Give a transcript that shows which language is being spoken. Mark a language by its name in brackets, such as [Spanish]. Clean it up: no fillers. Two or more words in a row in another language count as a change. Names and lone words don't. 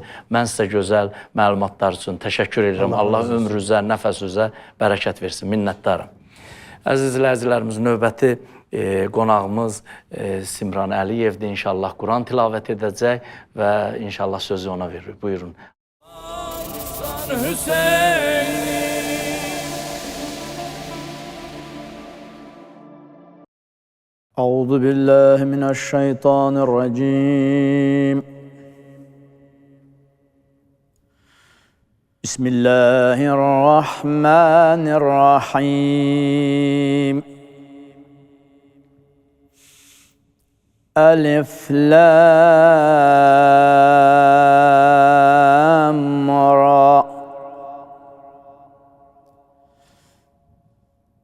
[Azerbaijani] Mən sizə gözəl məlumatlar üçün təşəkkür edirəm. Allah ömrünüzə, nəfəsinizə bərəkət versin. Minnətdarım. Əziz izləyicilərimiz, növbəti qonağımız Simran Əliyevdir. İnşallah Quran tilavət edəcək və inşallah sözü ona veririk. Buyurun. [Arabic] أعوذ بالله من الشيطان الرجيم بسم الله الرحمن الرحيم ألف لام را